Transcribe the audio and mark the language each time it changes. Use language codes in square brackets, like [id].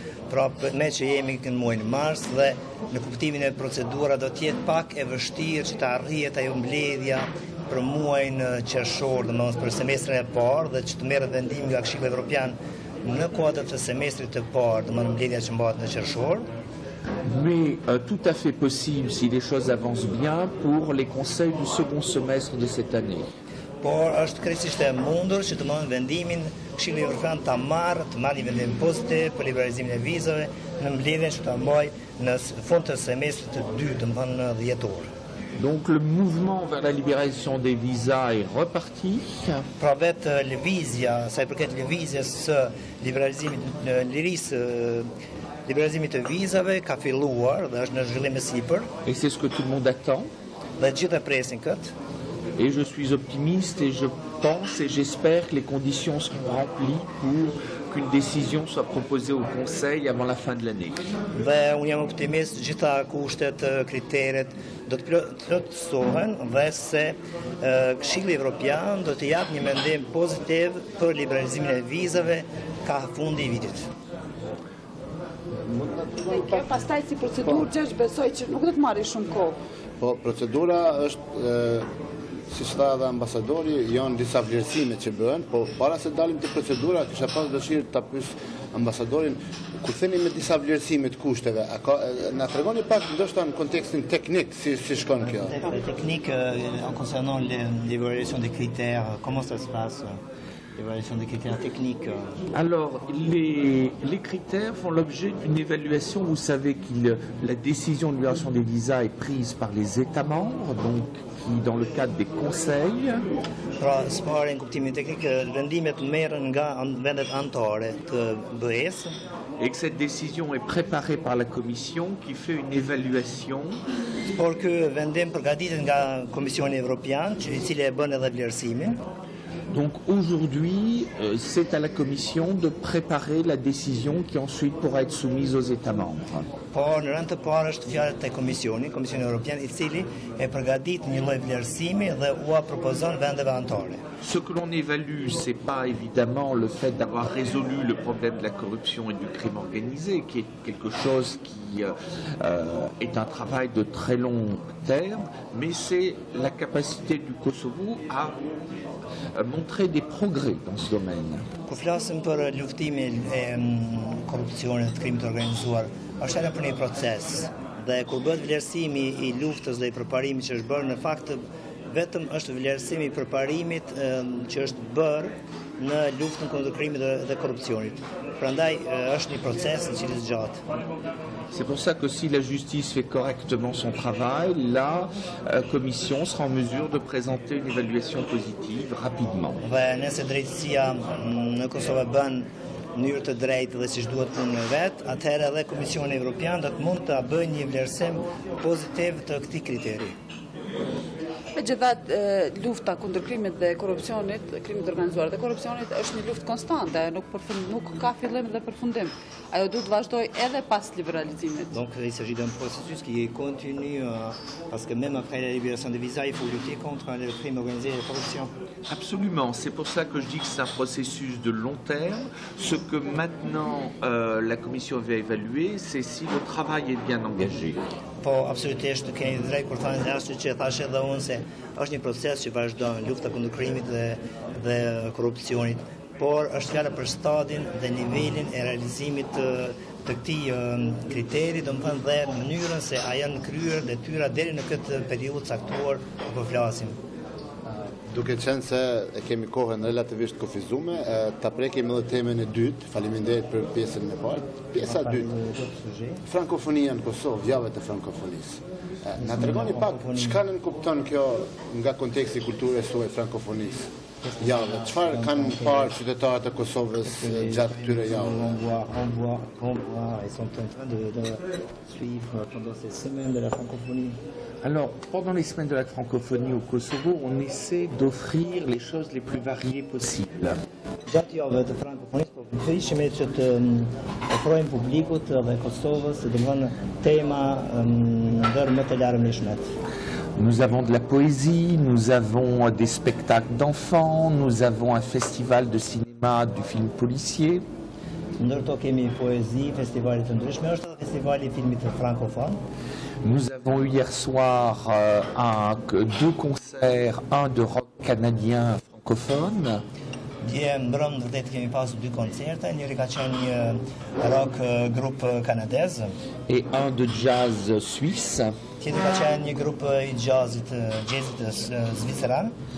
[sq] Pra, me që jemi në muajin mars dhe në kuptimin e procedura do të jetë pak e vështirë që të arrihet ajo mbledhja për muajin qershor, domethënë për semestrin e parë dhe që të merret vendim nga Këshilli Evropian në kuadër të semestrit të parë, domethënë mbledhja që mbahet në qershor. [fr] Mais tout à fait possible, si les choses avancent bien, pour les conseils du second semestre de cette année. [sq] Por është krejtësisht e mundur që të marrë vendimin Këshilli Evropian ta marrë një vendim pozitiv për liberalizimin e vizave në mbledhjen që ta mbajë në fund të semestrit të dytë, domethënë në dhjetor. [fr] Donc le mouvement vers la libéralisation des visas est reparti. [sq] Pra vetë lëvizja, sa I përket lëvizjes së liberalizimit të vizave ka filluar dhe është në zhvillim të sipër. [fr] Et c'est ce que tout le monde attend. [sq] Dhe gjithë presin këtë. [fr] Et je suis optimiste et je pense et j'espère que les conditions seront remplies pour qu'une décision soit proposée au Conseil avant la fin de l'année. [sq] Dhe unë jam optimist, gjitha kushtet, kriteret do të plotësohen dhe se Këshilli Evropian do të japë një mendim pozitiv për liberalizimin e vizave ka fundi I vitit. Dhe kjo pastaj si procedurë gjesh besoj që nuk do të marrë shumë kohë. Po, procedura është, si që tha edhe ambasadori, janë disa vlerësime që bëhen, po para se dalim të procedura, kisha pas dëshirë të pyes ambasadorin, kur theni me disa vlerësime të kushteve, na tregoni pak ndoshta në kontekstin teknik, si shkon kjo? [fr] Technique, en concernant l'évaluation des critères, comment ça se passe? L'évaluation des critères techniques. Alors, les critères font l'objet d'une évaluation. Vous savez que la décision de libération des visas est prise par les États membres, donc qui, dans le cadre des conseils. [sq] Pra, s'pare në kuptimin teknik, vendimet merren nga vendet anëtare të BE-s. [fr] Et que cette décision est préparée par la Commission qui fait une évaluation. [sq] Por ky vendim përgatitet nga Komisioni Evropian, i cili e bën edhe vlerësimin. [fr] Donc aujourd'hui, c'est à la Commission de préparer la décision qui ensuite pourra être soumise aux États membres. [sq] Por në rënd të parë është fjalë te Komisioni Evropian, i cili e përgatit një lloj vlerësimi dhe ua propozon vendeve anëtare. [fr] Ce que l'on évalue, c'est pas évidemment le fait d'avoir résolu le problème de la corruption et du crime organisé, qui est quelque chose qui est un travail de très long terme, mais c'est la capacité du Kosovo à montrer des progrès dans ce domaine. [sq] Kur flasim për luftimin e korrupsionit, të krimit të organizuar, është edhe për një proces. Dhe kur bëhet vlerësimi i luftës dhe i përparimit që është bërë, në fakt vetëm është vlerësimi i përparimit që është bërë në luftën kundër krimit dhe korrupsionit. Prandaj është një proces i cili zgjat. [fr] C'est pour ça que si la justice fait correctement son travail, la Commission sera en mesure de présenter une évaluation positive rapidement. [sq] Dhe nëse drejtësia në Kosovë bën në mënyrë të drejtë dhe siç duhet punën e vet, atëherë edhe Komisioni Evropian do të mund ta bëjë një vlerësim pozitiv të këtij kriteri. Megjithatë, lufta kundër krimit dhe korrupsionit, krimit të organizuar dhe korrupsionit është një luftë konstante, nuk ka fillim dhe përfundim. Ajo duhet vazhdoj edhe pas liberalizimit. [fr] Donc il s'agit d'un processus qui est continu parce que même après la libération des visas, il faut lutter contre le crime organisé et la corruption. Absolument, c'est pour ça que je dis que c'est un processus de long terme. Ce que maintenant la Commission va évaluer, c'est si le travail est bien engagé. [sq] Po, absolutisht, keni drejt kur thani ashtu që thash edhe unë se është një proces që vazhdon, lufta kundër krimit dhe korrupsionit, por është fjala për stadin dhe nivelin e realizimit të këtij kriteri, domethënë dhe mënyrën se a janë kryer detyra deri në këtë periudhë caktuar që po flasim. Duke qenë se e kemi kohën relativisht kufizume, ta prekim edhe temën e dytë, faleminderit për pjesën e parë. Pjesa e dytë, frankofonia në Kosovë, javët e frankofonisë. Na tregoni pak çka nën kupton kjo nga konteksti kulturës suaj frankofonisë. Javë, çfarë kanë parë qytetarët e Kosovës gjatë këtyre javëve? [fr] On voit, ils sont en train de suivre pendant ces semaines de la francophonie. Alors, pendant les semaines de la francophonie au Kosovo, on essaie d'offrir les choses les plus variées possibles. [sq] Gjatë javëve të frankofonisë, po përpiqemi që të ofrojmë publikut dhe Kosovës, domethënë tema ndër më të larmishmet. [fr] Nous avons de la poésie, nous avons des spectacles d'enfants, nous avons un festival de cinéma du film policier. [sq] Ndërto kemi poezi, festivale të ndryshme, është edhe festivali i filmit frankofon. [fr] Nous avons eu hier soir deux concerts, un de rock canadien francophone. [sq] Dje mbrëm vërtet kemi pasur dy koncerte, njëri ka qenë një rock grup kanadez. [fr] Et un de jazz suisse. [sq] Tjetri ka qenë një grup i jazzit zviceran.